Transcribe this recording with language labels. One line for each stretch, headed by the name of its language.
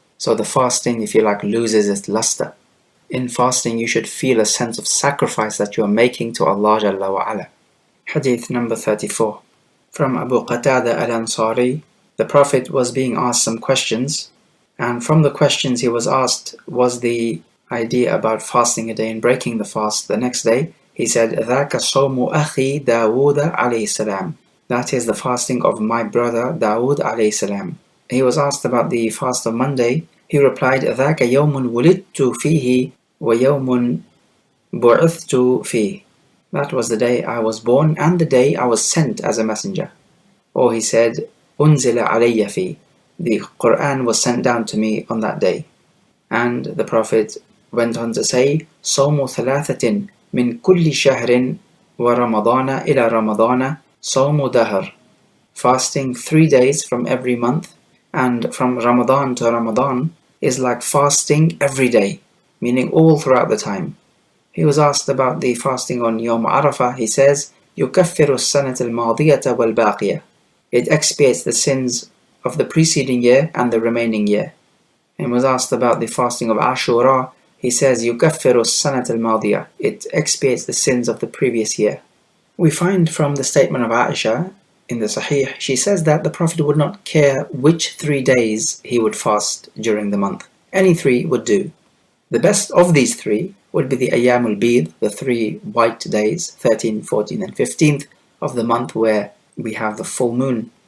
English: So the fasting, if you like, loses its luster. In fasting, you should feel a sense of sacrifice that you are making to Allah Jalla wa Ala. Hadith number 34. From Abu Qatada al-Ansari, the Prophet was being asked some questions, and from the questions he was asked was the idea about fasting a day and breaking the fast the next day. He said,
Arabic: ذَاكَ صَوْمُ أَخِي دَاوُودَ عَلَيْهِ السَّلَامِ.
English: That is the fasting of my brother Dawood alayhi salam. He was asked about the fast of Monday. He replied,
Arabic: ذَاكَ يَوْمٌ وُلِدْتُ فِيهِ وَيَوْمٌ بُعِثْتُ فِيهِ.
English: That was the day I was born and the day I was sent as a messenger. Or he said,
Arabic: أُنزِلَ عَلَيَّ فِيهِ.
English: The Quran was sent down to me on that day. And the Prophet went on to say,
Arabic: صَوْمُ ثَلَاثَةٍ مِنْ كُلِّ شَهْرٍ وَرَمَضَانَ إِلَى رَمَضَانَ صَوْمُ دَهْرٍ.
English: Fasting 3 days from every month and from Ramadan to Ramadan is like fasting every day, meaning all throughout the time. He was asked about the fasting on Yawm Arafah. He says,
Arabic: يُكَفِّرُ السَّنَةَ الْمَاضِيَةَ وَالْبَاقِيَةَ.
English: It expiates the sins of the preceding year and the remaining year. And was asked about the fasting of Ashura. He says,
Arabic: يُكَفِّرُ السَّنَةَ الْمَاضِيَةَ.
English: It expiates the sins of the previous year. We find from the statement of Aisha in the Sahih, she says that the Prophet would not care which 3 days he would fast during the month. Any 3 would do. The best of these 3 would be the Ayyamul Bid, the 3 white days, 13, 14 and 15th of the month where we have the full moon.